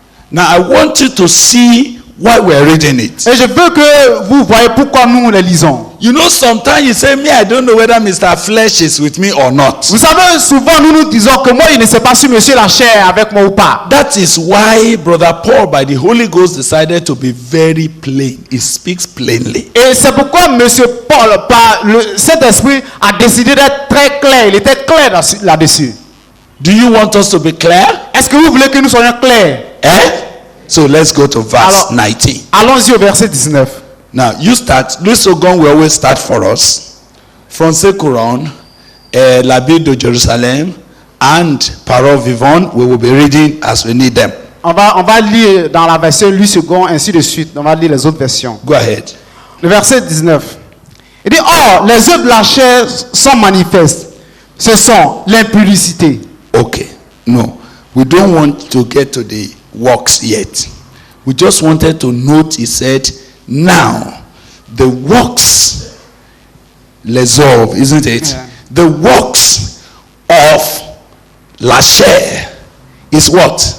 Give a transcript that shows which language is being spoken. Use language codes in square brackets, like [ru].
[en] Now, I want you to see why we're reading it. [fr] Et je veux que vous voyez pourquoi nous les lisons. [en] You know, sometimes you say, me, I don't know whether Mr. Flesh is with me or not. [fr] Vous savez, souvent nous nous disons que moi, je ne sais pas si monsieur la chair est avec moi ou pas. [en] That is why Brother Paul, by the Holy Ghost, decided to be very plain. He speaks plainly. [fr] Et c'est pourquoi monsieur Paul, par le Saint-Esprit, a décidé d'être très clair. Il était clair là-dessus. [en] Do you want us to be clear? [fr] Est-ce que vous voulez que nous soyons clairs? [en] Eh? So let's go to verse [fr] Alors, [en] 19. [fr] Allons-y au verset 19. [en] Now, you start. Louis Ogon will always start for us. Français Courant, La Bible de Jerusalem, and Parole Vivante, we will be reading as we need them. [fr] On va lire dans la version Louis II, ainsi de suite. On va lire les autres versions. [en] Go ahead. [fr] Le verset 19. Il dit, or, les œuvres de la chair sont manifestes. Ce sont l'impudicité. [en] Okay. No, we don't want to get to the works yet. We just wanted to note, he said, now, the works, les œuvres, isn't it? Yeah. The works of la chair is what?